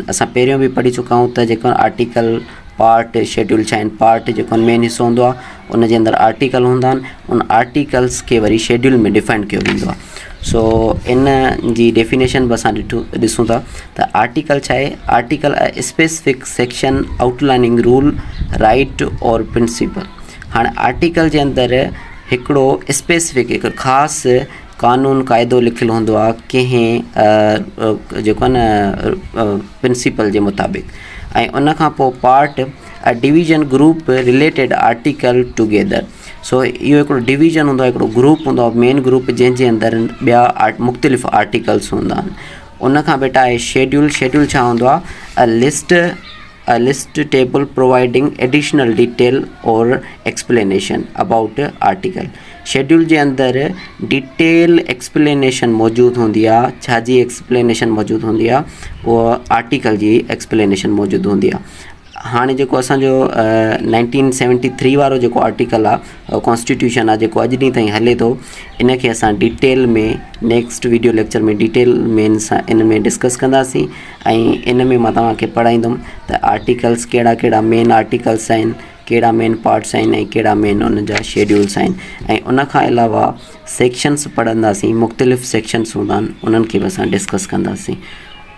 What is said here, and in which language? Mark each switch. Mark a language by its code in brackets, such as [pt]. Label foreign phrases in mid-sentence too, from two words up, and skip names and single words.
[sd] असां पहिरियों बि पढ़ी चुका आहियूं त जेको [en] article part schedule [sd] छा आहिनि। पार्ट जेको मेन हिसो हूंदो आहे उन जे अंदरि आर्टिकल हूंदा आहिनि, उन आर्टिकल्स खे वरी शेड्यूल में डिफाइन कयो वेंदो आहे। सो इन जी डेफिनेशन बि असां ॾिसूं था त आर्टिकल छा आहे। [en] Article specific section outlining rule right or principle. [sd] हाणे आर्टिकल जे अंदरि हिकिड़ो स्पेसिफिक हिकु ख़ासि कानून क़ाइदो लिखियलु हूंदो आहे कंहिं जेको आहे न प्रिंसिपल जे मुताबिक़, ऐं उन खां पोइ [en] part a division group related article together. [sd] सो इहो हिकिड़ो डिवीजन हूंदो आहे, हिकिड़ो ग्रुप हूंदो आहे, [en] main group [sd] जंहिंजे अंदरि ॿिया मुख़्तलिफ़ आर्टिकल्स हूंदा आहिनि। उन खां बेटा आहे शेड्यूल। शेड्यूल छा हूंदो आहे? [en] A list table providing additional detail or explanation about article. [sd] शेड्यूल जे अंदरि [en] detail explanation [sd] मौजूदु हूंदी आहे। छा जी एक्सप्लेनेशन मौजूदु हूंदी आहे? उहा आर्टिकल जी एक्सप्लेनेशन मौजूदु हूंदी आहे। हाणे जेको असांजो 1973 वारो जेको आर्टिकल आहे कॉन्स्टिट्यूशन आहे जेको अॼु ॾींहुं ताईं हले थो, इन खे असां डिटेल में [en] next video lecture [sd] में डिटेल में सां इन में डिस्कस कंदासीं ऐं इन में मां तव्हांखे पढ़ाईंदुमि त आर्टिकल्स कहिड़ा कहिड़ा [en] main articles [sd] आहिनि, कहिड़ा [en] main parts [sd] आहिनि ऐं कहिड़ा मेन उन जा शेड्यूल्स आहिनि। ऐं उन खां अलावा सेक्शन्स पढ़ंदासीं, मुख़्तलिफ़ सेक्शन्स हूंदा आहिनि, उन्हनि खे बि असां डिस्कस कंदासीं।